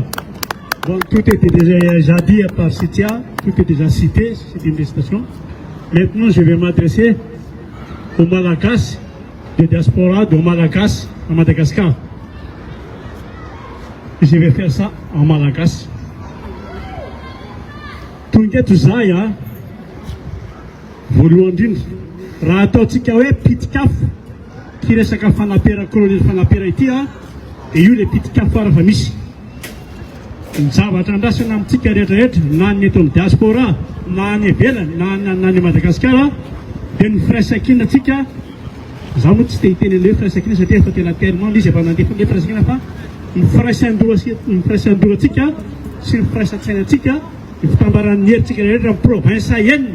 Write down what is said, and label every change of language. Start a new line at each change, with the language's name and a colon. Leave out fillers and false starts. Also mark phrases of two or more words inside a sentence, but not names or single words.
French: Bon, tout était déjà dit par Cynthia, tout est déjà cité, c'est une citation. Maintenant, je vais m'adresser aux Malagasy de diaspora de Malagasy à Madagascar. Je vais faire ça en Malagasy.
Malagasy: Tonga to zay voalohany indrindra raha ataontsika hoe pitikafo ty resaka fanapera colonel fanapera ity dia io le pitikafo fara fa misy ny zavatra andrasana amintsika rehetrarehetra na ny eto amin'ny diaspora na ny ivelany na ny Madagasikara dia ny firaisan-kina antsika za moa tsy te hiteny an'le firaisan-kina satria efa tena tellement izy efa nandefa le firaisan-kina fa ny firaisan-doro antsika sy ny firaisan-tsainantsika ny fitambaran'ny herintsika rehetra amin'ny province Sahel.